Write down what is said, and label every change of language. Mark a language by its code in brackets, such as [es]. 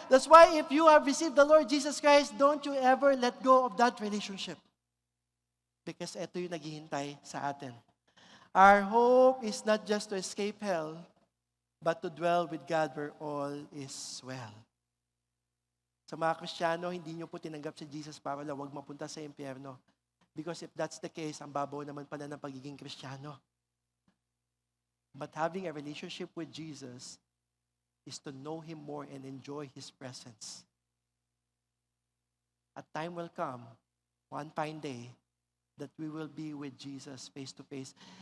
[en] That's why if you have received the Lord Jesus Christ, don't you ever let go of that relationship. Because [tl] ito yung naghihintay sa atin. [en] Our hope is not just to escape hell, but to dwell with God where all is well. [tl] Sa mga Kristiyano, hindi nyo po tinanggap si Jesus para lang huwag mapunta sa impyerno. [en] Because if that's the case, [tl] ang babaw naman pala ng pagiging Kristiyano. [en] But having a relationship with Jesus is to know Him more and enjoy His presence. A time will come, one fine day, that we will be with Jesus face to face.